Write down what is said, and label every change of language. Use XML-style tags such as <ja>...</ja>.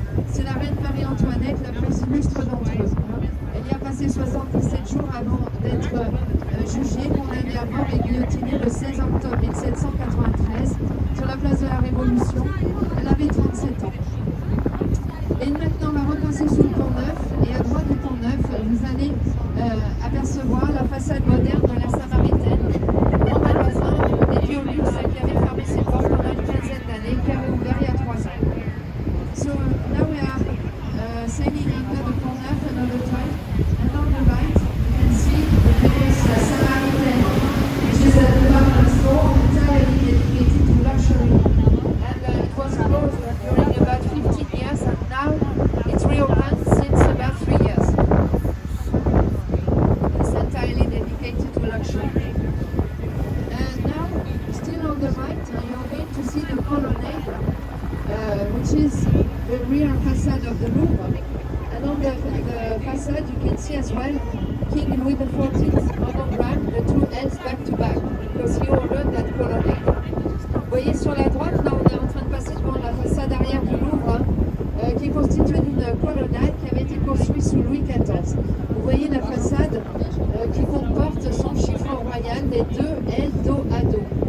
<fr>C'est la reine Marie-Antoinette la plus illustre d'entre eux. Elle y a passé 77 jours avant d'être jugée, condamnée à mort et guillotinée le 16 octobre 1793 sur la place de la Révolution. Elle avait 37 ans. Et maintenant, on va repasser sous le Pont Neuf, et à droite du Pont Neuf, vous allez apercevoir la façade moderne de la Samaritaine, grand magasin dédié au luxe qui avait fermé ses portes pendant une quinzaine d'années, qui avait ouvert il y a 3 ans.</fr> <en>So now we are sailing under the Pont Neuf another time, and on the right you can see the famous Samaritaine, which is a department store entirely dedicated to luxury, and it was closed during about 15 years, and now it's reopened since about 3 years. It's entirely dedicated to luxury. And now, still on the right, you're going to see the colonnade, which is the rear facade of the Louvre. And on the facade, you can see as well King Louis XIV monogram, the two L's back to back, because he ordered that colonnade.</en> <fr>Vous voyez sur la droite, là on est en train de passer devant la façade arrière du Louvre, qui est constituée d'une colonnade qui avait été construite sous Louis XIV. Vous voyez la façade qui comporte son chiffre royal, les deux L dos à dos.</fr>